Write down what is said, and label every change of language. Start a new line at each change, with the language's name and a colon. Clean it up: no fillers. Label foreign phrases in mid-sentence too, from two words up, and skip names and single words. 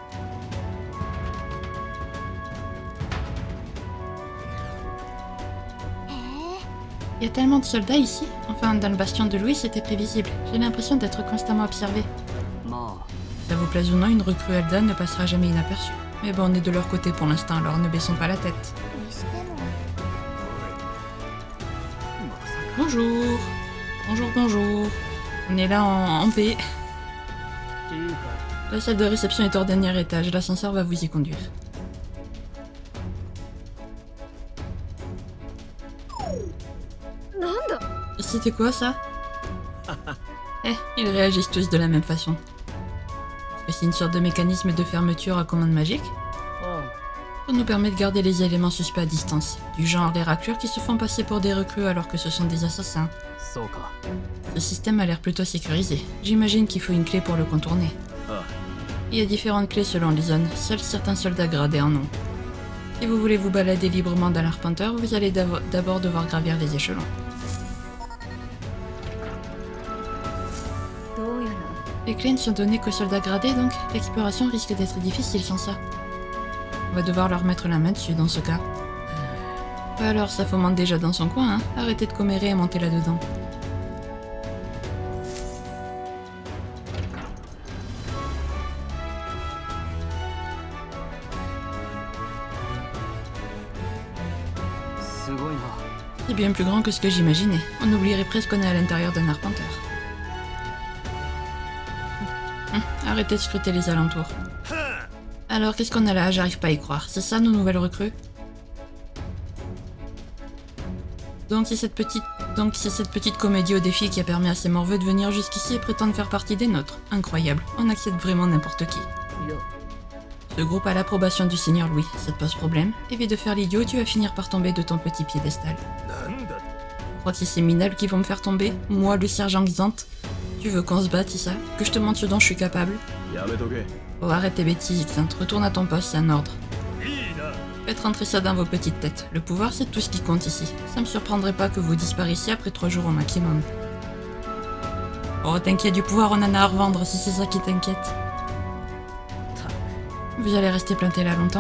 French: Il y a tellement de soldats ici. Enfin, dans le bastion de Louis, c'était prévisible. J'ai l'impression d'être constamment observé. まあ Ça vous plaise ou non, une recrue Elda ne passera jamais inaperçue. Mais bon, on est de leur côté pour l'instant, alors ne baissons pas la tête.
Japanese: にしても。
French: Bonjour. Bonjour, bonjour. On est là en paix.
Japanese: いいか
French: La salle de réception est au dernier étage, l'ascenseur va vous y conduire. C'était quoi ça? Ils réagissent tous de la même façon. Est-ce que c'est une sorte de mécanisme de fermeture à commande magique? あ Ça nous permet de garder les éléments suspects à distance. Du genre les raclures qui se font passer pour des recrues alors que ce sont des assassins.
Japanese: あそうか
French: Ce système a l'air plutôt sécurisé. J'imagine qu'il faut une clé pour le contourner. Ah. Il y a différentes clés selon les zones. Seuls certains soldats gradés en ont. Si vous voulez vous balader librement dans l'arpenteur, vous allez d'abord devoir gravir les échelons.
Japanese: どうやら
French: Les clés ne sont données qu'aux soldats gradés, donc l'exploration risque d'être difficile sans ça. On va devoir leur mettre la main dessus dans ce cas. Alors, ça fomente déjà dans son coin, hein. Arrêtez de commérer et montez là-dedans.
Japanese: すごいな
French: C'est bien plus grand que ce que j'imaginais. On oublierait presque qu'on est à l'intérieur d'un arpenteur. Arrêtez de scruter les alentours. Alors, qu'est-ce qu'on a là? J'arrive pas à y croire. C'est ça, nos nouvelles recrues? Donc c'est cette petite comédie au défi qui a permis à ces morveux de venir jusqu'ici et prétendre faire partie des nôtres. Incroyable. On accepte vraiment n'importe qui.
Japanese: いや
French: Ce groupe a l'approbation du Seigneur Louis. Ça te pose problème? Évite de faire l'idiot, tu vas finir par tomber de ton petit piédestal.
Japanese: なんだ。
French: Je crois que c'est ces minables qui vont me faire tomber? Moi, le sergent Xant? Tu veux qu'on se batte, c'est ça? Que je te montre ce dont je suis capable?
Japanese: やめとけ。
French: Oh, arrête tes bêtises, Xant. Retourne à ton poste, c'est un ordre.
Japanese: いいな。
French: Faites rentrer ça dans vos petites têtes. Le pouvoir, c'est tout ce qui compte ici. Ça me surprendrait pas que vous disparaissiez après 3 jours au maximum. Oh, t'inquiète, du pouvoir, on en a à revendre si c'est ça qui t'inquiète. Vous allez rester planté là longtemps?